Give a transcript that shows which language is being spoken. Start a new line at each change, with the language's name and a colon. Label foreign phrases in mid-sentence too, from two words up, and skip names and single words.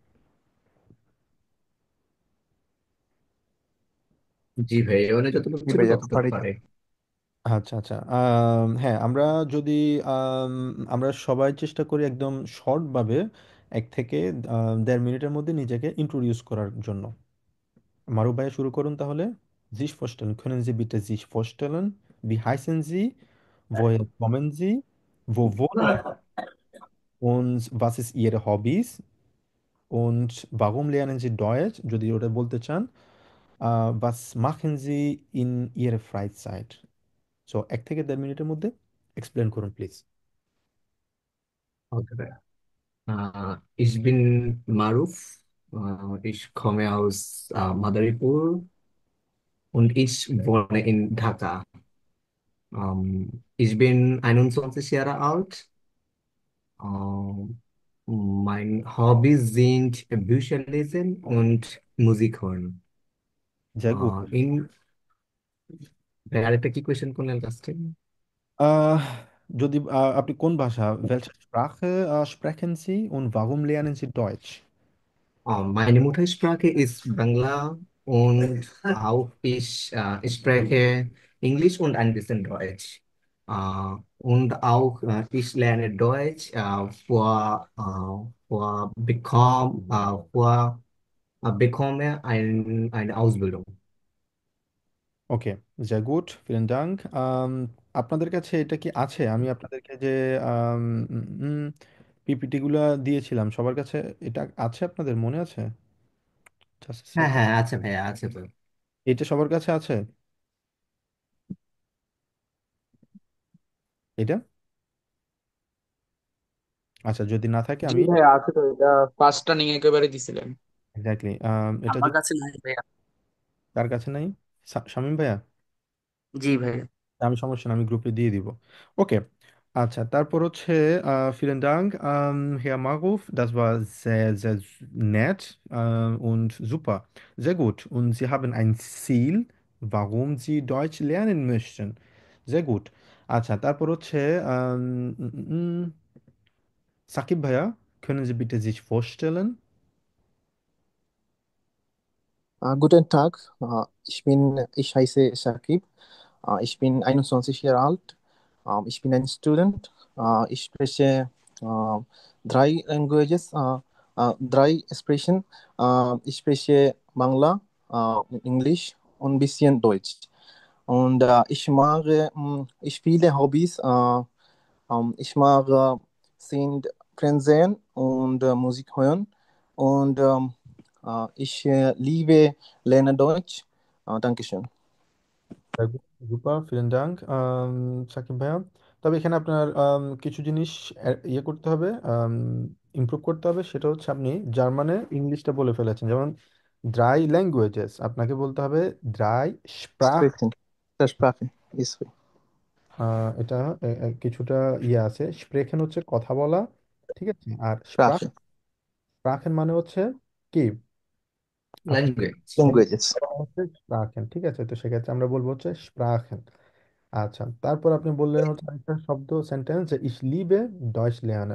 Bangla: জি ভাই, মানে যতটুকু জি ছিল ভাইয়া, তো ততটুকু পারি তো। পারে। আচ্ছা আচ্ছা, হ্যাঁ, আমরা যদি আম, আমরা সবাই চেষ্টা করি একদম শর্টভাবে 1 থেকে 1.5 মিনিটের মধ্যে নিজেকে ইন্ট্রোডিউস করার জন্য। মারুফ ভাইয়া শুরু করুন তাহলে।
German: sich vorstellen, können Sie bitte sich vorstellen, wie heißen Sie, woher kommen Sie, wo wohnen Sie und was ist Ihre Hobbys und warum lernen Sie Deutsch
Bangla: যদি ওটা বলতে চান।
German: was machen Sie in Ihrer Freizeit?
Bangla: সো 1 থেকে 1.5 মিনিটের মধ্যে এক্সপ্লেন করুন প্লিজ।
German: ওকে ভাইয়া। Ich bin Maruf. Ich komme aus Madaripur und ich wohne in Dhaka. Ich bin 21 Jahre alt. Mein Hobbys sind Bücher lesen und Musik hören. sehr gut.
Bangla: In আরেকটা কি কোয়েশ্চেন করলেন লাস্টে? আহ, যদি আপনি কোন ভাষা,
German: welche Sprache sprechen Sie und warum lernen Sie Deutsch? Meine Muttersprache ist Bangla und auch ich spreche Englisch und ein bisschen Deutsch. Und auch ich lerne Deutsch bekomme eine Ausbildung. ওকে, sehr gut, vielen Dank.
Bangla: আপনাদের কাছে এটা কি আছে? আমি আপনাদেরকে যে পিপিটি গুলা দিয়েছিলাম সবার কাছে, এটা আছে আপনাদের মনে আছে?
English: Just a
Bangla: হ্যাঁ
English: second.
Bangla: হ্যাঁ, আছে ভাইয়া, আছে তো। এটা সবার কাছে আছে? এটা আচ্ছা, যদি না থাকে জি আমি ভাই, আছে তো, এটা ফার্স্টটা নিয়ে একেবারে দিছিলেন। এক্স্যাক্টলি, এটা আমার যদি কাছে নাই ভাইয়া। কার কাছে নাই, শামীম ভাইয়া, জি ভাইয়া। আমি সমস্যা না, আমি গ্রুপে দিয়ে দিব। ওকে, আচ্ছা, তারপর হচ্ছে
German: vielen Dank, Herr Maruf, das war sehr, sehr nett und super, sehr gut. Und Sie haben ein Ziel, warum Sie Deutsch lernen möchten. Sehr gut.
Bangla: আচ্ছা, তারপর হচ্ছে সাকিব ভাইয়া,
German: können Sie bitte sich vorstellen? Guten Tag, ich heiße Shakib. Ich bin 21 Jahre alt. Ich bin ein Student. Ich spreche drei Languages, drei Sprachen. Ich spreche Bangla, Englisch und ein bisschen Deutsch. Und ich viele Hobbys. Ich mag sind Fernsehen und Musik hören. Und ich liebe Lernen Deutsch. Dankeschön. Sehr gut, super, vielen Dank,
Bangla: সাকিব ভাইয়া। তবে এখানে আপনার কিছু জিনিস ইয়ে করতে হবে, ইমপ্রুভ করতে হবে। সেটা হচ্ছে আপনি জার্মানে ইংলিশটা বলে ফেলেছেন, যেমন ড্রাই ল্যাঙ্গুয়েজেস আপনাকে বলতে হবে
German: drei Sprach. Sprechen. Versprachen. Ist so.
Bangla: এটা কিছুটা ইয়ে আছে। স্প্রেখেন হচ্ছে কথা বলা, ঠিক আছে। আর স্প্রাখ,
German: Sprache.
Bangla: স্প্রাখেন মানে হচ্ছে কি আপনি ল্যাঙ্গুয়েজ। Languages. হচ্ছে স্প্রাখেন, ঠিক আছে। তো সেক্ষেত্রে আমরা বলবো হচ্ছে স্প্রাখেন। আচ্ছা, তারপর আপনি বললেন হচ্ছে একটা শব্দ সেন্টেন্স যে
German: ich liebe Deutsch lernen.